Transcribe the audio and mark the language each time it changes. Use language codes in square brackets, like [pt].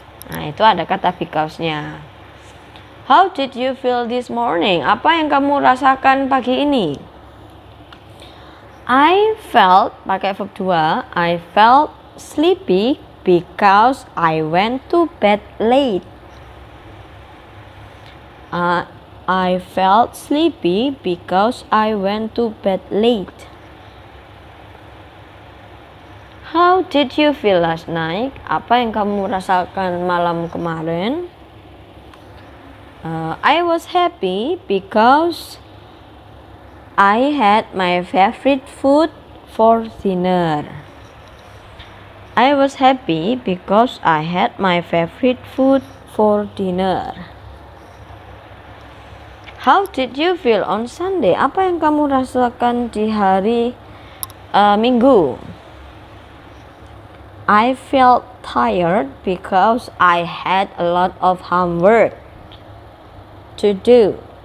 [id] Nah, itu ada kata because-nya. [en] How did you feel this morning? [id] Apa yang kamu rasakan pagi ini? [en] I felt, [id] pakai [en] verb 2, I felt sleepy because I went to bed late. I felt sleepy because I went to bed late. How did you feel last night? [id] Apa yang kamu rasakan malam kemarin? [en] I was happy because I had my favorite food for dinner. I was happy because I had my favorite food for dinner. How did you feel on Sunday? [id] Apa yang kamu rasakan di hari Minggu? [en] I felt tired because I had a lot of homework to do.